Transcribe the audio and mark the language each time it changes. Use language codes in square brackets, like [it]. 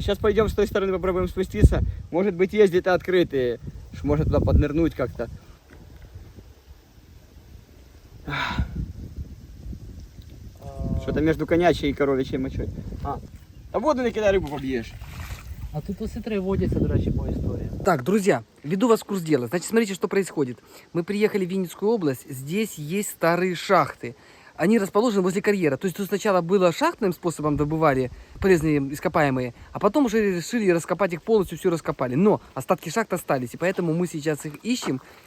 [ru] Сейчас пойдем с той стороны, попробуем спуститься. Может быть, есть где-то открытые, может туда поднырнуть как-то. Что-то между конячей и коровичей мочой. А воду не кидай, рыбу побьешь. [uk] А тут осетри водяться, до речі, по історії. [ru] Так, друзья, веду вас в курс дела. Значит, смотрите, что происходит. Мы приехали в Винницкую область, здесь есть старые шахты. Они расположены возле карьера. То есть тут сначала было шахтным способом добывали полезные ископаемые, а потом уже решили раскопать их полностью, все раскопали. Но остатки шахт остались, и поэтому мы сейчас их ищем.